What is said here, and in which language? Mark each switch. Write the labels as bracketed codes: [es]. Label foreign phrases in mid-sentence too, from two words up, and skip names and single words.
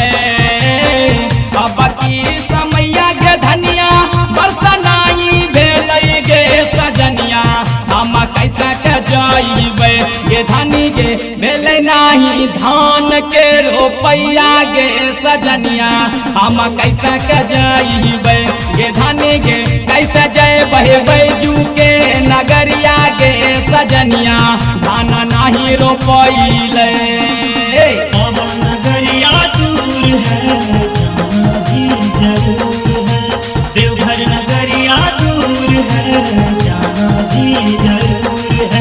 [anp] अब की समैया गे धनिया बरसा नाही भेलै गे सजनिया हम कैसे क जाइबे। गे धनी गे भेलै नाही धान के रोपैया गे सजनिया हम कैसे क जाइबे। गे धनी गे कैसे जयबै बैजू के नगरिया गे सजनिया धान नाही रोपैले। [hi] नगरिया दूर है जाना भी जरूर है। देवघर नगरिया दूर है जाना भी जरूर है।